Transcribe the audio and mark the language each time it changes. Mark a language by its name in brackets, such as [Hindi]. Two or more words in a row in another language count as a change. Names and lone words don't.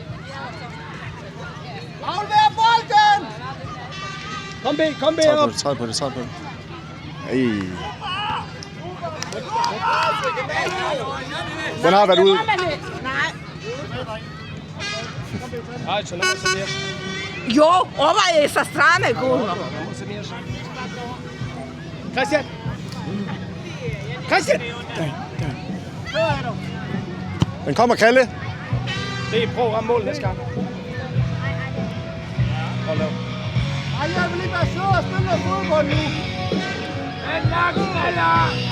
[Danish] Aflever bolden! Kom B op. Træd på det. Ej. Den har været ude. Nej, så lad mig servere. Jo, [Bosnian] ovo je sa strane gurno. [Danish] Christian! Christian! Den kommer, Kalle. Det er prøv at ramme mål næste gang. Hold da. Ej, jeg vil ikke være sød og spille noget fodbold nu. Knaller!